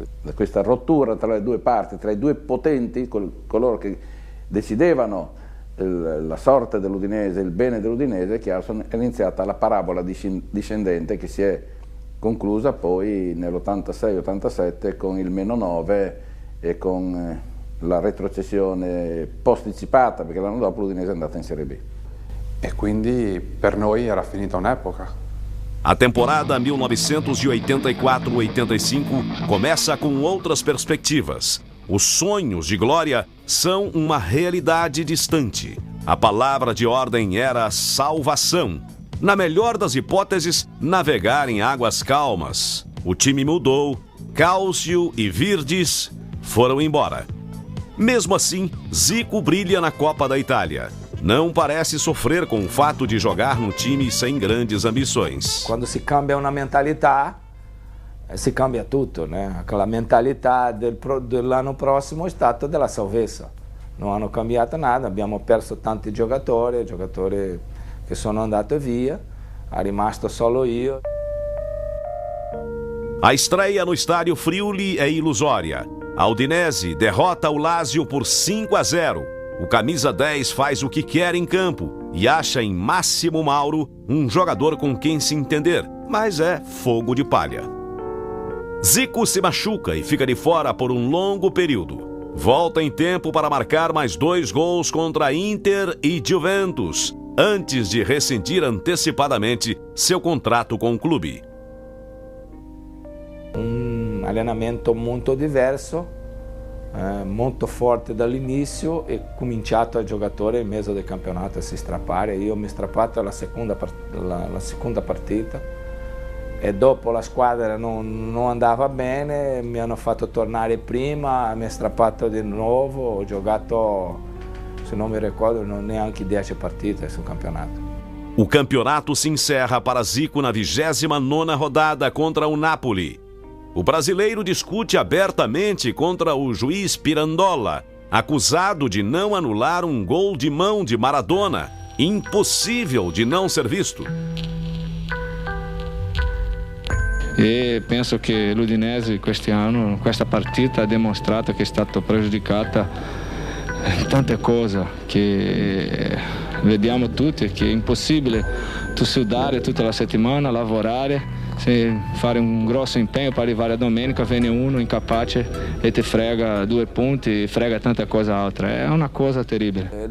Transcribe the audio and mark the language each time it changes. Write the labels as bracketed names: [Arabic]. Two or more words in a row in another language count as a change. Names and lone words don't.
[Italian] Questa rottura tra le due parti, tra i due potenti, coloro che decidevano la sorte dell'Udinese, il bene dell'Udinese, è iniziata la parabola discendente che si è conclusa poi nell'86-87 con il -9 e con la retrocessione posticipata, perché l'anno dopo l'Udinese è andata in Serie B. E quindi per noi era finita un'epoca. [Portuguese] A temporada 1984-85 começa com outras perspectivas. Os sonhos de glória são uma realidade distante. A palavra de ordem era salvação. Na melhor das hipóteses, navegar em águas calmas. O time mudou, Cálcio e Virdes foram embora. Mesmo assim, Zico brilha na Copa da Itália. Não parece sofrer com o fato de jogar num time sem grandes ambições. [Italian] Quando si cambia una mentalità, si cambia tutto, né? Aquela mentalità dell'anno prossimo è stata della salvezza. Non hanno cambiato nada, abbiamo perso tanti giocatori che sono andati via, è rimasto solo io. [Portuguese] A estreia no estádio Friuli é ilusória. A Udinese derrota o Lazio por 5-0. O camisa 10 faz o que quer em campo e acha em Máximo Mauro um jogador com quem se entender, mas é fogo de palha. Zico se machuca e fica de fora por um longo período. Volta em tempo para marcar mais 2 gols contra Inter e Juventus, antes de rescindir antecipadamente seu contrato com o clube. [Italian] Um allenamento molto diverso, molto forte dall'inizio e cominciato a giocatore in mezzo del campionato a si strappare. Io mi strappato la seconda partita e dopo la squadra non andava bene, mi hanno fatto tornare prima, mi ha strappato di nuovo, ho giocato, se non mi ricordo, neanche 10 partite sul campionato. [Portuguese] O campeonato se encerra para Zico na 29ª rodada contra o Napoli. O brasileiro discute abertamente contra o juiz Pirandola, acusado de não anular um gol de mão de Maradona, impossível de não ser visto. [Italian] E penso che l'Udinese quest'anno, questa partita ha dimostrato che è stata pregiudicata in tante cose che vediamo tutti, che è impossibile tu sudare tutta la settimana, lavorare, fare un grosso impegno per arrivare a domenica, viene uno incapace e ti frega 2 punti, frega tanta cosa altra, è una cosa terribile.